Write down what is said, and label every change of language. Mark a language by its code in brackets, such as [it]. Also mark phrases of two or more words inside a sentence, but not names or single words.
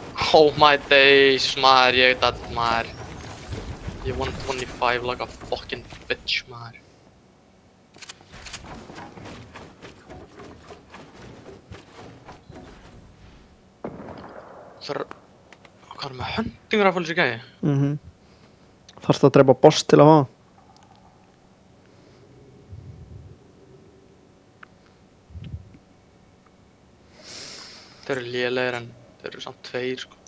[en] Oh my days, [is] maður, ég veit að maður. Ég 125 [en] like a fucking bitch, [is] maður. Hvað er með [en] hunting rifle [is] þessi gæi? Þarftu að drepa boss til að fá hann? Þeir eru lélegir en þeir eru samt tveir, sko.